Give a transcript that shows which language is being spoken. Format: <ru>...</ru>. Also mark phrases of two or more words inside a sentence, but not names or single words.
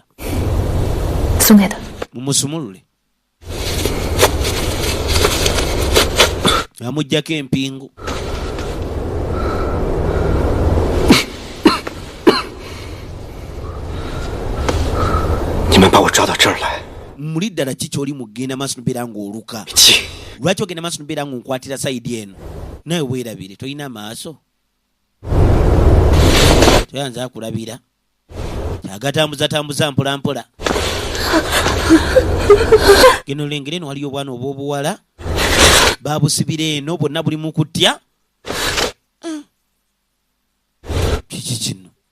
<zh>送给他。</zh> <lg>mumusumulule amuggyako empingu</lg> <zh>你们把我抓到这儿来，</zh> <lg>muli ddala kiki oli mugenda maaso nobeera ng'oluka</lg> <zh>气</zh> <lg>lwaki ogenda maaso nobeera ng'onkwatira sayidi eno nawe weerabire tolina maaso toyanza akulabira kyagatambuzatambuza mpolampola geno olengera eno waliyo obwana obw'obuwala babusibira eno bwonna buli mu kutya kiki kino</lg>